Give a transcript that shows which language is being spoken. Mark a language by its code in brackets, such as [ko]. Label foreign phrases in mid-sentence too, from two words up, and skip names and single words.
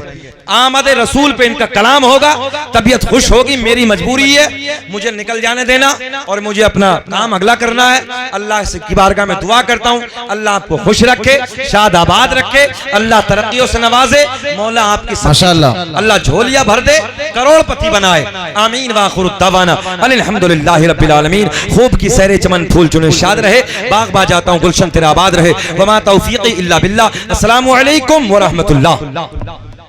[hi] आमद रसूल पे इनका कलाम होगा, तबीयत खुश होगी। मेरी मजबूरी है, मुझे निकल जाने देना और मुझे अपना काम अगला करना है। अल्लाह से की बारगाह में दुआ करता हूँ, अल्लाह आपको खुश रखे, शाद आबाद रखे, अल्लाह तरक्कियों से नवाजे, मौला आपकी माशाअल्लाह, अल्लाह झोलियां भर दे, करोड़पति बनाए। [ar] آمين وآخر دعوانا الحمد لله رب العالمين. [hi] खूब की सैरे चमन फूल चुने शाद रहे, बाग बा जाता हूँ, गुलशन तेरा आबाद रहे। [ar] وما توفيقي إلا بالله. السلام عليكم ورحمة الله.